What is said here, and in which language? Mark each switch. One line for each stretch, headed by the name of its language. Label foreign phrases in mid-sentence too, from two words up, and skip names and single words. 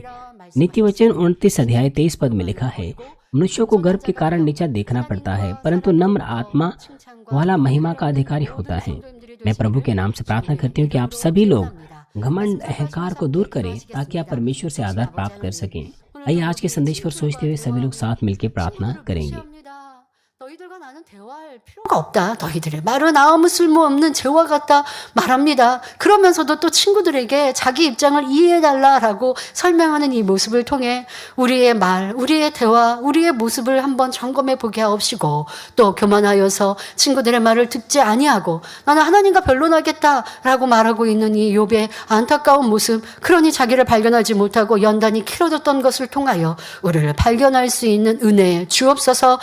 Hindi: नीति वचन 29 अध्याय 23 पद में लिखा है, मनुष्यों को गर्व के कारण नीचा देखना पड़ता है, परंतु नम्र आत्मा वाला महिमा का अधिकारी होता है। मैं प्रभु के नाम से प्रार्थना करती हूँ कि आप सभी लोग घमंड अहंकार को दूर करें ताकि आप परमेश्वर से आदर प्राप्त कर सकें। आइए आज के संदेश पर सोचते हुए सभी लोग साथ मिलकर प्रार्थना करेंगे।
Korean: 너희들과 나는 대화할 필요가 없다. 너희들의 말은 아무 쓸모없는 재화 같다 말합니다. 그러면서도 또 친구들에게 자기 입장을 이해해달라라고 설명하는 이 모습을 통해 우리의 말, 우리의 대화, 우리의 모습을 한번 점검해 보게 하옵시고, 또 교만하여서 친구들의 말을 듣지 아니하고 나는 하나님과 변론하겠다라고 말하고 있는 이 욥의 안타까운 모습, 그러니 자기를 발견하지 못하고 연단이 길어졌던 것을 통하여 우리를 발견할 수 있는 은혜 주옵소서.